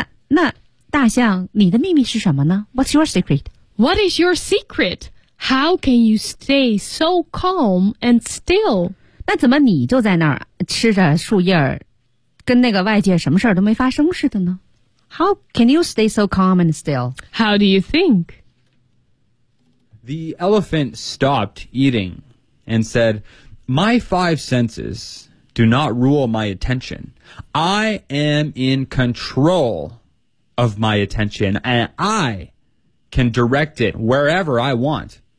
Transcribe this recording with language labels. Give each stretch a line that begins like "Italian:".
Chinese: 那大象，你的秘密是什么呢？
English: What's your secret? What is your secret? How can you stay so calm and still?
Chinese: 那怎么你就在那儿吃着树叶，跟那个外界什么事儿都没发生似的呢？
English: How can you stay so calm and still? How do you think? The elephant stopped eating and said, My five senses... Do not rule my attention. I am in control of my attention, and I can direct it wherever I want.